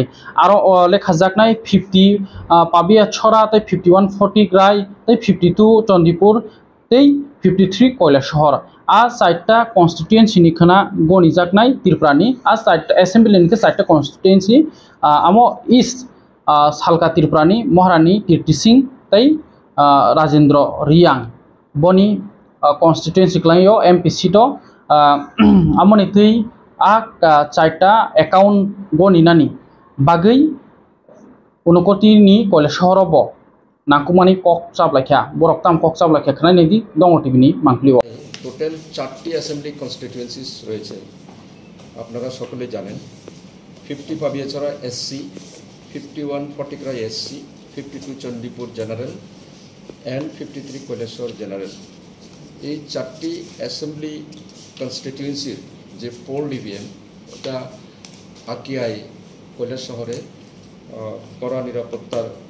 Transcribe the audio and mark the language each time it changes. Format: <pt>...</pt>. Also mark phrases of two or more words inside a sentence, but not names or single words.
<trp>aro lekhajaknai 50 pabia chora tai 5140 grai tai 52 Chandipur tai 53 koila shahar a saita constituency ni khana goni jaknai Tripurani a saita assembly ni saita constituency amo east salka Tripurani Maharani KT Singh tai Rajendra Riang boni constituency klayo</trp> <en>MP seat</en> <trp>amoni tui chaita account goni nani bagai unokoti ni kole shahorobo nakumani kok chablakha borok tam kok chablakha khana nedi dongo TV ni mangkliwo</trp> <bn>টোটাল 4টি</bn> <en>assembly constituencies</en> <bn>রয়েছে আপনারা সকলে জানেন 50 পাবিয়াছড়া SC 51 ফটিকরা SC 52 চণ্ডীপুর</bn> <en>general and</en> <bn>53 কৈলাসহর জেনারেল এই 4টি</bn> <en>assembly constituency</en> <bn>যে</bn> <en>poll EVM</en> <bn>এটা আকিয়াই কৈলাসহরে কড়া নিরাপত্তার</bn>